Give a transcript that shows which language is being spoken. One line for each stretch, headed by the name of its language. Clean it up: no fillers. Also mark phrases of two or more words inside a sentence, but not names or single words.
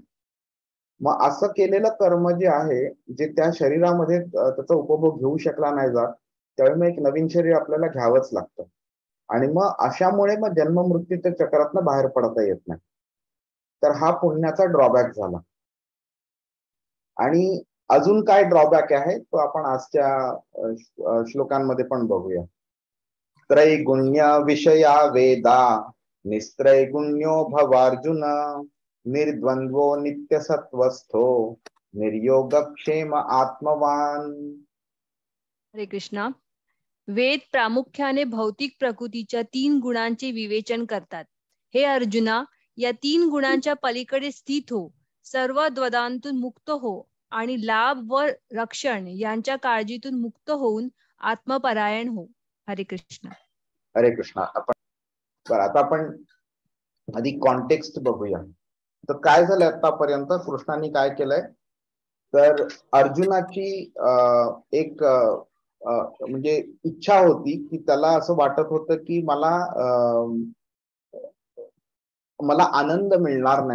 Marathi: मग असं केलेलं कर्म जे आहे, जे त्या शरीरामध्ये त्याचा उपभोग घेऊ शकला नाही जात, त्यावेळी मग एक नवीन शरीर आपल्याला घ्यावंच लागतं. आणि मग अशामुळे मग जन्म मृत्यूच्या चक्रातनं बाहेर पडता येत नाही. तर हा पुण्याचा ड्रॉबॅक झाला. आणि अजून काय ड्रॉबॅक आहे तो आपण आजच्या श्लोकांमध्ये पण बघूया.
Sanskrit: त्रैगुण्य विषया वेदा निस्त्रैगुण्यो भवार्जुन निर्द्वंद्वो नित्यसत्वस्थो निर्योगक्षेम आत्मवान.
Marathi: हरे कृष्णा. वेद प्रामुख्याने भौतिक प्रकृतीच्या 3 गुणांचे विवेचन करतात. हे अर्जुना, या 3 गुणांच्या पलीकडे स्थित हो, सर्व द्वंद्वांतून मुक्त हो आणि लाभ व रक्षण यांच्या काळजीतून मुक्त होऊन आत्मपरायण हो. हरे कृष्ण. हरे कृष्ण. आता आपण आधी कॉन्टेक्स्ट बघूया. तर काय झालं आतापर्यंत, कृष्णाने काय केलंय, तर अर्जुनाची एक म्हणजे इच्छा होती की त्याला असं वाटत होतं की मला आनंद मिळणार नाही.